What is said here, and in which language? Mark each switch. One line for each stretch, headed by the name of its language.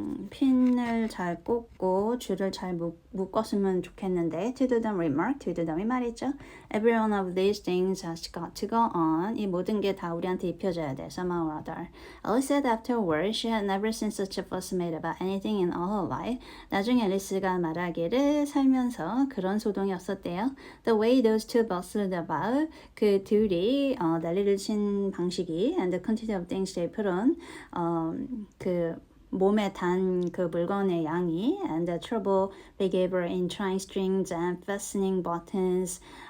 Korean: 핀을 잘 꽂고 줄을 잘 묶었으면 좋겠는데
English: Tweedledum remarked.
Korean: Tweedledum이 말했죠.
English: Every one of these things has got to go on.
Korean: 이 모든 게 다 우리한테 입혀져야 돼.
English: Somehow or other. Alice said afterward she had never seen such a fuss made about anything in all her life.
Korean: 나중에 앨리스가 말하기를 살면서 그런 소동이 없었대요.
English: The way those two bustled about.
Korean: 그 둘이 난리를 친 방식이
English: and the quantity of things they put on.
Korean: 그 몸에 단 그 물건의 양이
English: and the trouble they gave her in trying strings and fastening buttons.